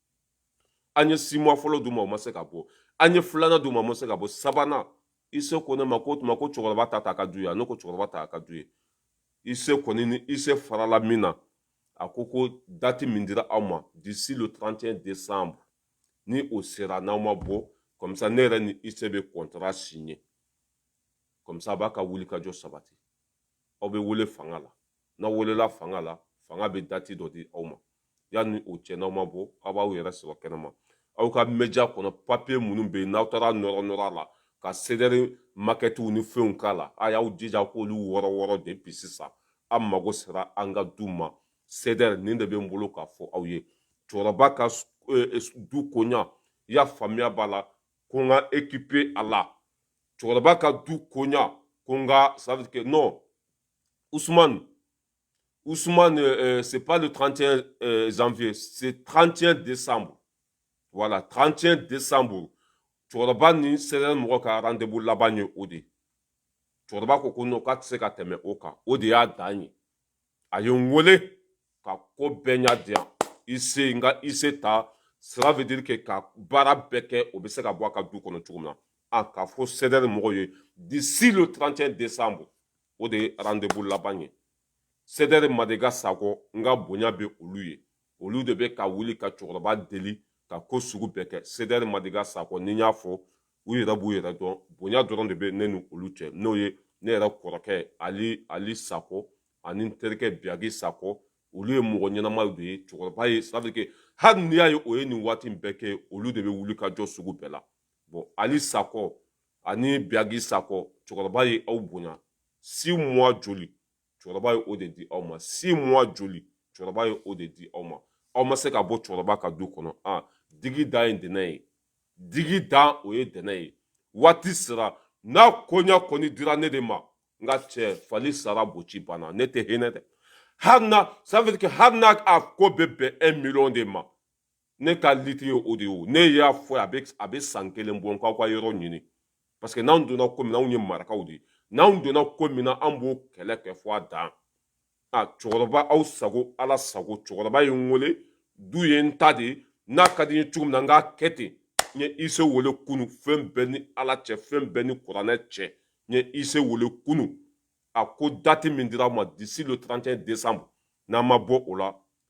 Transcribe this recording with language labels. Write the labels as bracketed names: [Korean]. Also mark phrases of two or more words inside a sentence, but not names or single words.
[Bambara] an ye 6 mois fɔlɔ d'u ma o ma se ka bɔ an ye filanan d'u ma o ma se ka bɔ sabanan Ise ko ne ma ko tuma ko cɛkɔrɔba ta t'a ka du ye ne ko cɛkɔrɔba ta a ka du ye Ise kɔni ni Ise farala min na a ko date min dira aw ma [French] d'ici le 31 décembre [Bambara] ni o sera n'aw ma bɔ [French] comme ça [Bambara] ne yɛrɛ ni Ise bɛ [French] contrat signé comme ça [Bambara] a b'a ka wuli ka jɔ sabati aw bɛ wele fanga la n'aw welela fanga la fanga bɛ date dɔ di aw ma yanni o cɛ n'aw ma bɔ aw b'aw yɛrɛ sɔrɔ kɛnɛma aw ka média kɔnɔ papier minnu bɛ yen n'aw taara nɔrɔ a la ka CEDEAO maquettes ni fɛnw k'a la a y'aw jija k'olu wɔrɔ depuis sisan an mago sera an ka du ma CEDEAO nin de bɛ n bolo k'a fɔ aw ye cɛkɔrɔba ka du koɲa i y'a faamuya b'a la ko n ka équiper a la cɛkɔrɔba ka du koɲa ko n ka [French] ça veut dire que non Ousmane, c'est pas le 31 janvier, c'est 31 décembre. Voilà, 31 décembre. [Bambara] Cɛkɔrɔba ni sɛbɛn mɔgɔ ka rendez-vous laban ye o de. Cɛkɔrɔba ko ko non k'a tɛ se ka tɛmɛ o kan. O de y'a dan ye. A ye n wele ka ko bɛɛ ɲa di yan. I se n ka i se ta. [French] Cela veut dire que [Bambara] ka baara bɛɛ kɛ o bɛ se ka bɔ a ka du kɔnɔ cogo min na. K'a fɔ sɛbɛn mɔgɔw ye [French] d'ici le 31 décembre. [Bambara] O de ye rendez-vous laban ye. Sɛdɛri Madiga Sakɔ n ka bonya bɛ olu ye olu de bɛ ka wuli ka cɛkɔrɔba deli ka ko sugu bɛɛ kɛ Sɛdɛri Madiga Sakɔ ni n y'a fɔ u yɛrɛ b'u yɛrɛ dɔn bonya dɔrɔn de bɛ ne ni olu cɛ n'o ye ne yɛrɛ kɔrɔkɛ Ali Sakɔ ani n terikɛ Biyagi Sakɔ olu ye mɔgɔ ɲɛnamaw de ye cɛkɔrɔba ye [French] ça veut dire que [Bambara] hali n'i y'a ye o ye nin waati bɛɛ kɛ olu de bɛ wuli ka jɔ sugu bɛɛ la bon Ali Sakɔ ani Biyagi Sakɔ cɛkɔrɔba ye aw bonya 6 mois joli cɛkɔrɔba ye o de di aw ma 6 mois joli cɛkɔrɔba ye o de di aw ma aw ma se ka bɔ cɛkɔrɔba ka du kɔnɔ digi da ye dɛnɛ ye digi da o ye dɛnɛ ye waati sera n'a koɲa kɔni dira ne de ma n ka cɛ fali sara boci banna ne tɛ hinɛ dɛ hali na [French] ça veut dire [Bambara] que hali n'a a ko bɛ bɛn 1 million de ma ne ka litiri ye o de ye o ne y'a fɔ a bɛ san 1 bɔ k'aw ka yɔrɔ ɲini parce que n'anw donna ko min na anw ye marakaw de ye n'anw donna ko min na an b'o kɛlɛ kɛ fɔ a dan cɛkɔrɔba aw sago ala sago cɛkɔrɔba ye n wele du ye n ta de ye n'a ka di n ye cogo min na n k'a kɛ ten n ye ise wele kunu fɛn bɛɛ ni ala cɛ fɛn bɛɛ ni kuranɛ cɛ n ye ise wele kunu a ko dati min dira ma [French] d'ici le 31 décembre [Bambara] n'an ma bɔ o la